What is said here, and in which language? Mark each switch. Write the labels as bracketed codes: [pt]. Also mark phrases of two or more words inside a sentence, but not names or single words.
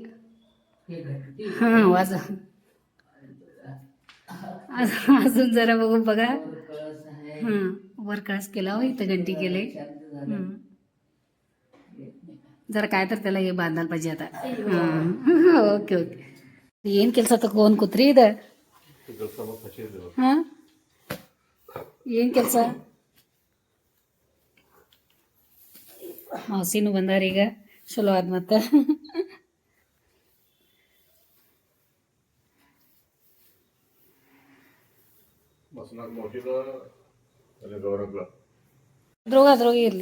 [mr] हां वाज अजून जरा बघू बघा. हां वर कळस केला हो. इथं घंटी केले. जरा काय तर त्याला हे बांधायला पाहिजे आता. हां ओके [kn] ಏನು ಕೆಲಸ ತಗೊಂಡ್ ಕೂತ್ರಿ ಇದು. ಹಾಂ ಏನು ಕೆಲಸ. ಹೌಸಿನೂ ಬಂದಾರ ಈಗ. ಚಲೋ ಆದ ಮತ್ತೆ. ಅದ್ರೋಗ ಇರಲಿ.